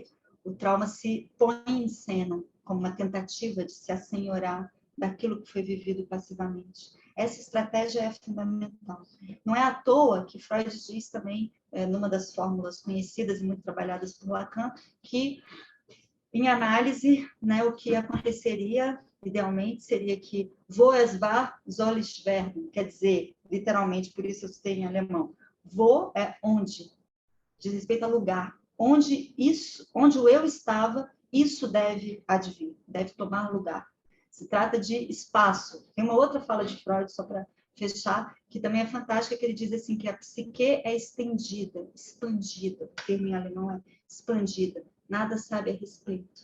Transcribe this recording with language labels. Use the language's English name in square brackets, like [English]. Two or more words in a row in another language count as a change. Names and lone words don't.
[Portuguese] O trauma se põe em cena como uma tentativa de se assenhorar daquilo que foi vivido passivamente. Essa estratégia é fundamental. Não é à toa que Freud diz também, numa das fórmulas conhecidas e muito trabalhadas por Lacan, que, em análise, né, o que aconteceria, idealmente, seria que [German] wo es war, soll ich werden, [Portuguese] quer dizer, literalmente, por isso eu citei em alemão, wo é onde, diz respeito a lugar, onde o eu estava, isso deve advir, deve tomar lugar. Se trata de espaço. Tem uma outra fala de Freud, só para fechar, que também é fantástica, que ele diz assim, que a psique é estendida, expandida, o termo em alemão é expandida, nada sabe a respeito.